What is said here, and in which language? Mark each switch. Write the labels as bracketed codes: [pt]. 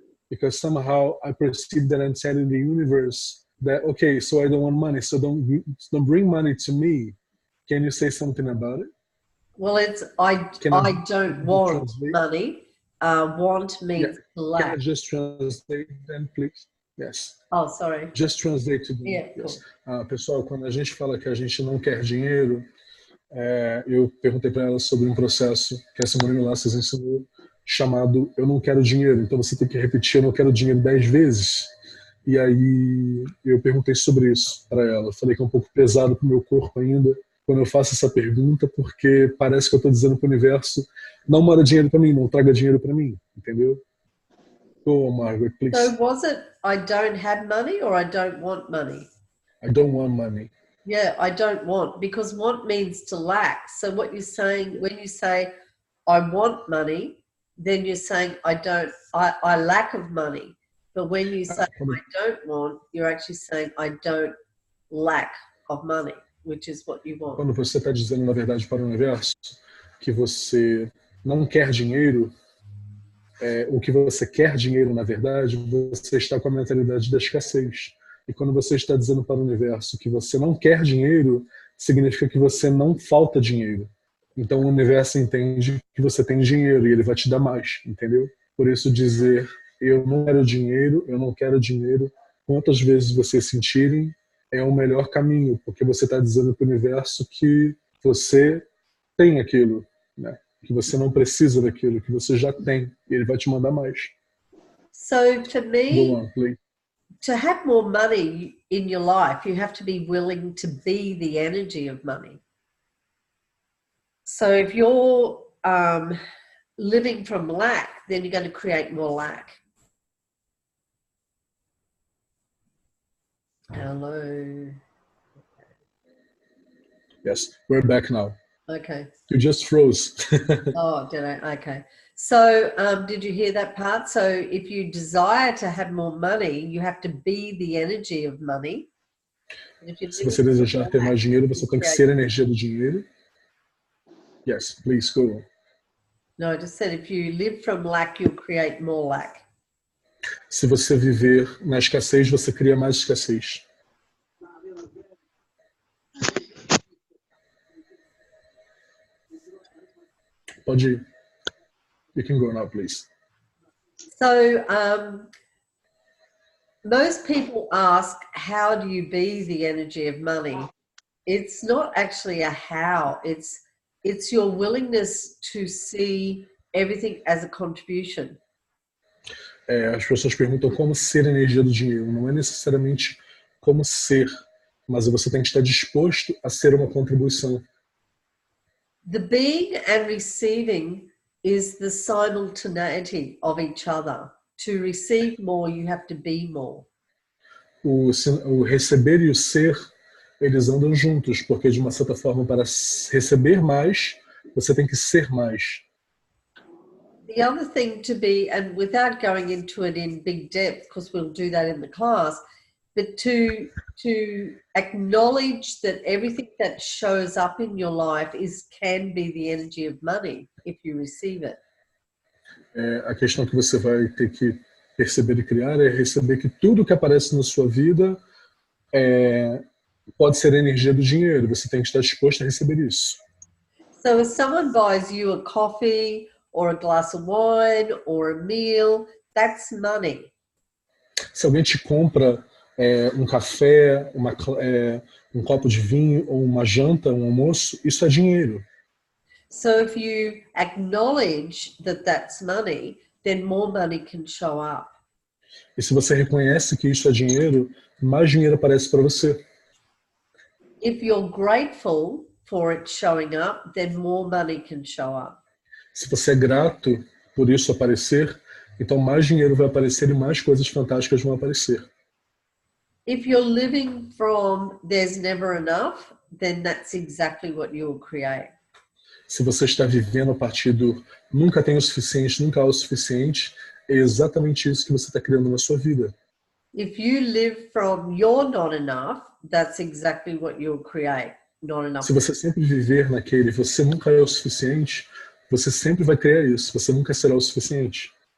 [en] Because somehow I perceive that I'm telling the universe that, okay, so I don't want money, so don't bring money to me. Can you say something about it? Well, it's I don't want money. Want means lack. Can I just translate then, please? Yes. Oh, sorry. Just translate to me. Yeah, yes. [pt] Pessoal, quando a gente fala que a gente não quer dinheiro, eu perguntei para ela sobre um processo que a Simone Milasas ensinou, chamado Eu Não Quero Dinheiro. Então você tem que repetir Eu Não Quero Dinheiro 10 vezes. E aí eu perguntei sobre isso para ela. Falei que é um pouco pesado para o meu corpo ainda quando eu faço essa pergunta, porque parece que eu estou dizendo para o universo, não manda dinheiro para mim, não traga dinheiro para mim, entendeu? [en] Oh, Margaret, please. So was it I don't have money or I don't want money? I don't want money. Yeah, I don't want, because want means to lack. So what you're saying, when you say I want money, then you're saying I lack of money. But when you say I don't want, you're actually saying I don't lack of money, which is what you want. [pt] Quando você está dizendo, na verdade, para o universo que você não quer dinheiro, o que você quer dinheiro, na verdade, você está com a mentalidade da escassez. E quando você está dizendo para o universo que você não quer dinheiro, significa que você não falta dinheiro. Então o universo entende que você tem dinheiro e ele vai te dar mais, entendeu? Por isso dizer eu não quero dinheiro, eu não quero dinheiro, quantas vezes vocês sentirem, é o melhor caminho, porque você está dizendo para o universo que você tem aquilo, né? Que você não precisa daquilo, que você já tem, e ele vai te mandar mais. [en] So to me, Go on, please. To have more money in your life, you have to be willing to be the energy of money. So if you're living from lack, then you're going to create more lack. Hello. Yes, we're back now. Okay. You just froze. Oh, did I? Okay. So did you hear that part? So if you desire to have more money, you have to be the energy of money. [pt] Se você desejar ter mais dinheiro, você tem que ser a energia do dinheiro. [en] Yes, please go on. No, I just said if you live from lack, you'll create more lack. [pt] Se você viver na escassez, você cria mais escassez. Pode ir. [en] You can go now, please. So most people ask, how do you be the energy of money? It's not actually a how. It's your willingness to see everything as a contribution. [pt] As pessoas perguntam como ser a energia do dinheiro. Não é necessariamente como ser, mas você tem que estar disposto a ser uma contribuição. [en] The being and receiving is the simultaneity of each other. To receive more, you have to be more. [pt] O receber e o ser, eles andam juntos, porque de uma certa forma, para receber mais, você tem que ser mais. [en] The other thing to be, and without going into it in big depth, because we'll do that in the class, but to acknowledge that everything that shows up in your life can be the energy of money if you receive it. [pt] A questão que você vai ter que perceber e criar é receber que tudo que aparece na sua vida pode ser a energia do dinheiro. Você tem que estar disposto a receber isso. [en] So if someone buys you a coffee or a glass of wine or a meal, that's money. [pt] Se alguém te compra um café, um copo de vinho ou uma janta, um almoço, isso é dinheiro. [en] So if you acknowledge that that's money, then more money can show up. [pt] E se você reconhece que isso é dinheiro, mais dinheiro aparece para você. [en] If you're grateful for it showing up, then more money can show up. [pt] Se você é grato por isso aparecer, então mais dinheiro vai aparecer e mais coisas fantásticas vão aparecer. [en] If you're living from there's never enough, then that's exactly what you'll create. [pt] Se você está vivendo a partir do nunca tem o suficiente, nunca há o suficiente, é exatamente isso que você está criando na sua vida. [en] If you live from you're not enough, that's exactly what you'll create. Not enough. [pt] Se você sempre viver naquele você nunca é o suficiente, você sempre vai criar isso, você nunca será o suficiente.